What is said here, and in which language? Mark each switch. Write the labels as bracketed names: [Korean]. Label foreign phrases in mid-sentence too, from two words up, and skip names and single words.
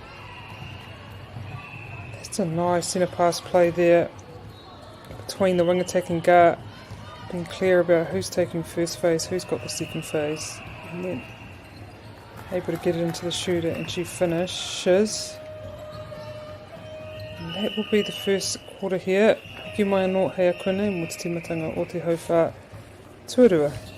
[English] That's a nice centre pass play there between the wing attack and guard, being clear about who's taking first phase, who's got the second phase, and then able to get it into the shooter, and she finishes. And that will be the first quarter here. [Māori] Hoki mai anō hei a konei mo te timatanga o te hauwha. Tuarua.